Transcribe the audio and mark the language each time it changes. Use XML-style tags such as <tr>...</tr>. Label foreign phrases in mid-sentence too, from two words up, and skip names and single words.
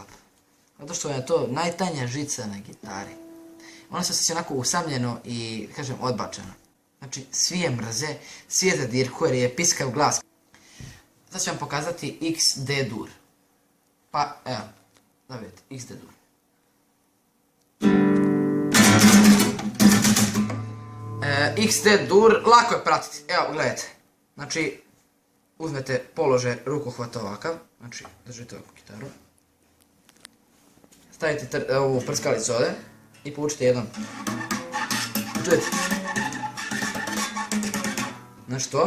<hr>Zato što je to najtanja žica na gitari. Ona se osjeća onako usamljeno i, kažem, odbačeno. Znači, svi je mrze, svi je zadirkuju jer je piskav glas. Sad ću vam pokazati XD dur. Pa, evo, da vidite, XD dur. XD dur, lako je pratiti, evo gledajte. Znači, uzmete položaj rukohvat ovakav, znači držite ovakvu gitaru. Stavite ovu prskalicu ovdje i povučite jednom. Čujete? Znači to.</hr>